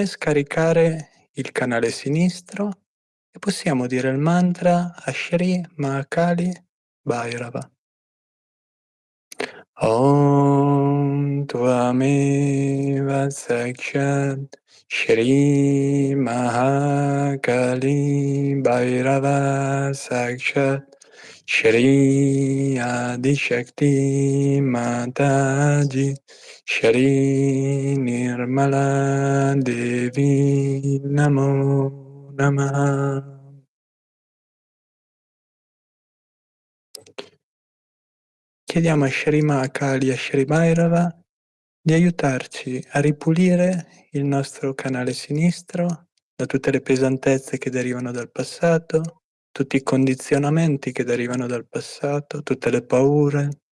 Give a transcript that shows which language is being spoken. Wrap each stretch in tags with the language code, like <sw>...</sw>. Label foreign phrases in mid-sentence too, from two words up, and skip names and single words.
<it>scaricare il canale sinistro e possiamo dire il mantra a Shri Mahakali Bhairava.</it> <sa>ॐ त्वमेव साक्षात् श्री महाकाली भैरव साक्षात् श्री आदि शक्ति माताजी श्री निर्मला देवी नमो नमः.</sa> <it>Chiediamo a Shri Mataji e a Shri Bhairava di aiutarci a ripulire il nostro canale sinistro da tutte le pesantezze che derivano dal passato, tutti i condizionamenti che derivano dal passato, tutte le paure.</it>